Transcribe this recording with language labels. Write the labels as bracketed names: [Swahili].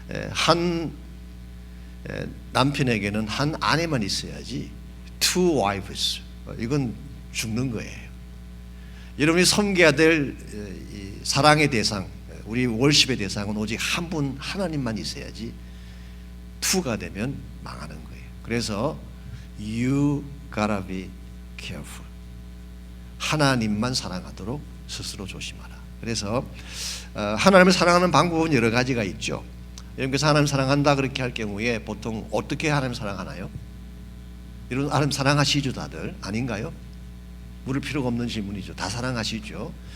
[Korean] 한 남편에게는 한 아내만 있어야지 [English] two wives, [Korean] 이건 죽는 거예요. 여러분이 섬겨야 될 사랑의 대상, 우리 월십의 대상은 오직 한 분 하나님만 있어야지 two가 되면 망하는 거예요. 그래서 [English] you gotta be careful. [Korean] 하나님만 사랑하도록 스스로 조심하라. 그래서 하나님을 사랑하는 방법은 여러 가지가 있죠. 여러분께서 하나님 사랑한다 그렇게 할 경우에 보통 어떻게 하나님 사랑하나요? 여러분 하나님 사랑하시죠 다들? 아닌가요? 물을 필요가 없는 질문이죠. 다 사랑하시죠.